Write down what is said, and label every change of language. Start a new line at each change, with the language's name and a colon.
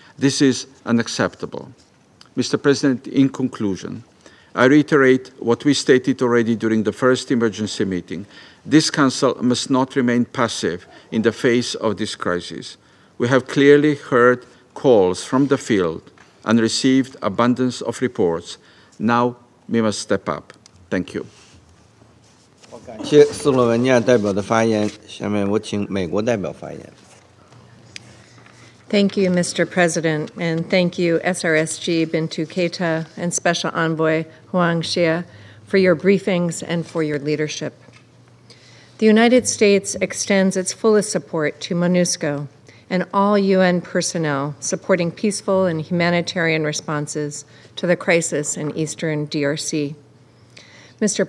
English: This is unacceptable. Mr. President, in conclusion, I reiterate what we stated already during the first emergency meeting. This Council must not remain passive in the face of this crisis. We have clearly heard calls from the field and received abundance of reports. Now we must step up. Thank you.
Chinese: 感谢斯洛文尼亚代表的发言。下面我请美国代表发言。
English: Thank you, Mr. President, and thank you, SRSG Bintou Keita and Special Envoy Huang Xie, for your briefings and for your leadership. The United States extends its fullest support to MONUSCO and all UN personnel supporting peaceful and humanitarian responses to the crisis in eastern DRC. Mr.